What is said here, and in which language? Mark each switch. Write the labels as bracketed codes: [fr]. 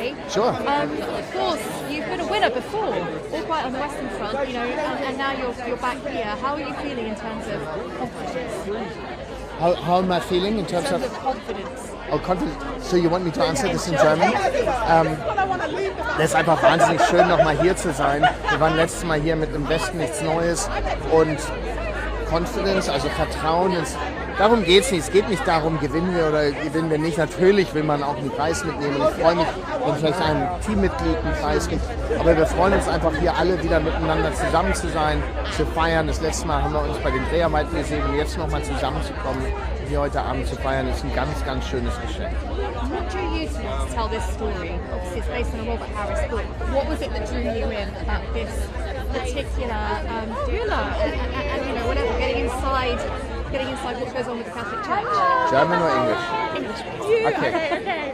[en] Sure. Of course, you've been a winner before, all quite on the Western Front, you know, and now you're back here. How are you feeling in terms of confidence? How am I feeling in terms of confidence? Oh, confidence. So you want me to answer this in German? [de] Das ist einfach wahnsinnig schön, nochmal hier zu sein. Wir waren letztes Mal hier mit Im Westen nichts Neues und Confidence, also Vertrauen ins... Darum geht es nicht. Es geht nicht darum, gewinnen wir oder gewinnen wir nicht. Natürlich will man auch einen Preis mitnehmen. Ich freue mich, wenn vielleicht ein Teammitglied einen Preis gibt. Aber wir freuen uns einfach hier alle wieder miteinander zusammen zu sein, zu feiern. Das letzte Mal haben wir uns bei den Dreharbeiten gesehen und jetzt nochmal zusammenzukommen, hier heute Abend zu feiern, ist ein ganz, ganz schönes Geschenk. [en] What drew you to tell this story? Obviously, it's based on a Robert Harris book. What was it that drew you in about this particular thriller? And you know, whatever, getting inside what goes on with the Catholic Church. German or English? English. Okay.